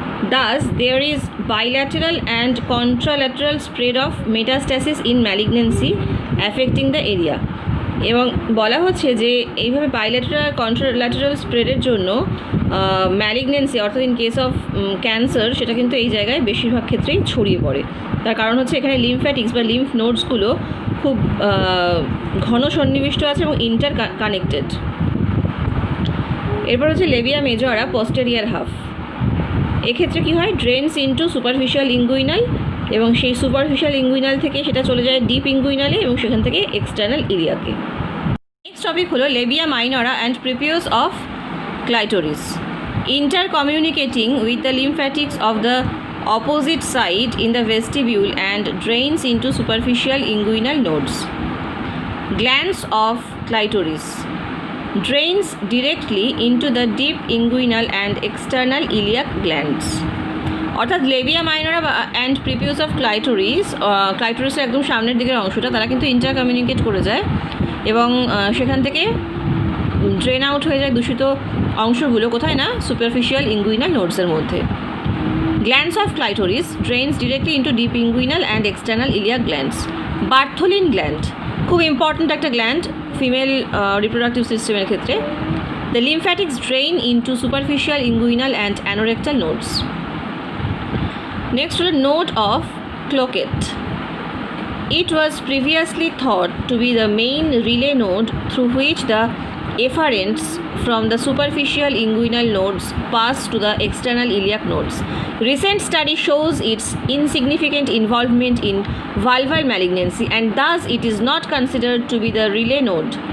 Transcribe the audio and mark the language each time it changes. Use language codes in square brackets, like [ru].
[en] Thus, there is bilateral and contralateral spread of metastasis in malignancy affecting the area. [bn] এবং বলা হচ্ছে যে এইভাবে বাইল্যাটারাল কন্ট্রাল্যাটারাল স্প্রেডের জন্য ম্যালিগনেন্সি অর্থাৎ [en] in case of cancer [bn] সেটা কিন্তু এই জায়গায় বেশিরভাগ ক্ষেত্রেই ছড়িয়ে পড়ে। তার কারণ হচ্ছে এখানে লিমফ্যাটিক্স বা লিম্ফ নোডসগুলো খুব ঘন সন্নিবিষ্ট আছে এবং ইন্টার কানেক্টেড। এরপর হচ্ছে লেবিয়া মেজরা পস্টেরিয়ার হাফ। এক্ষেত্রে কী হয়, [en] drains into superficial inguinal [bn] এবং সেই সুপারফিশিয়াল ইঙ্গুইনাল থেকে সেটা চলে যায় ডিপ ইঙ্গুইনালে এবং সেখান থেকে এক্সটার্নাল ইলিয়াকে। [en] Next topic হলো labia minora and prepuce of clitoris intercommunicating with the lymphatics of the opposite side in the vestibule and drains into superficial inguinal nodes. Glands of clitoris drains directly into the deep inguinal and external iliac glands. [bn] অর্থাৎ Libya মাইনরা and প্রিপিউস of ক্লাইটোরিসের একদম সামনের দিকের অংশটা তারা কিন্তু ইন্টারকমিউনিকেট করে যায় এবং সেখান থেকে ড্রেন আউট হয়ে যায় দূষিত অংশগুলো কোথায় না, সুপারফিশিয়াল ইঙ্গুইনাল নোডসের মধ্যে। [en] Glands of clitoris drains directly into deep inguinal and external iliac glands. [bn] Bartholin gland খুব ইম্পর্ট্যান্ট একটা গ্ল্যান্ড ফিমেল রিপ্রোডাক্টিভ সিস্টেমের ক্ষেত্রে। [en] The lymphatics drain into superficial inguinal and anorectal nodes. Next হলো node of Cloquet. It was previously thought to be the main relay node through which the efferents from the superficial inguinal nodes pass to the external iliac nodes. Recent study shows its insignificant involvement in vulval malignancy and thus it is not considered to be the relay node.